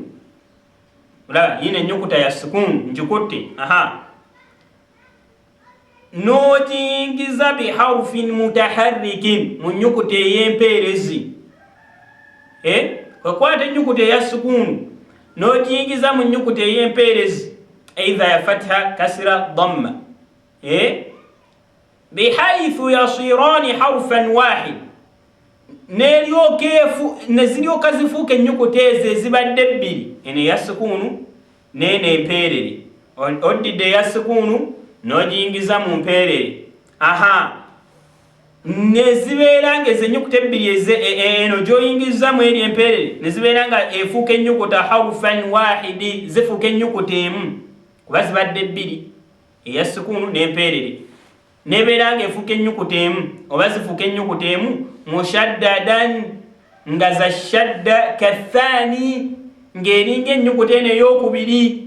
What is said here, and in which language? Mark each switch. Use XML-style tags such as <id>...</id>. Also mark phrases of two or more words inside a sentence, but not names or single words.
<lg>Olaba yino ennyukuta ya sukunu ngikutte, n'ogiyingiza</lg> <ar>بحرف متحرك,</ar> <lg>mu nnyukuta ey'empeerezi. Kwekwata ennyukuta eya sukunu n'ogiyingiza mu nnyukuta ey'empeerezi, either ya fatha, kasra, dhamma.</lg> <ar>بحيث يصيران حرفا واحدا</ar> <lg>neziryoka zifuuka ennyukuta ezo ezibadde ebbiri, eno eya sukunu neeno empeerere. Oddidde eya sukunu n'ogiyingiza mu mpeerere, nezibeera nga ezo ennyukuta ebbiri eno gy'oyingiza mu eri empeerere nezibeera nga efuuka ennyukuta</lg> <ar>حرفا واحدا,</ar> <lg>zifuuka ennyukuta emu kuba zibadde ebbiri, eya sukunu n'empeerere, nebeera nga efuuka ennyukuta emu oba zifuuka ennyukuta emu mushaddadan nga za shadda kathani ng'eringa ennyukuta eno ey'okubiri.</lg>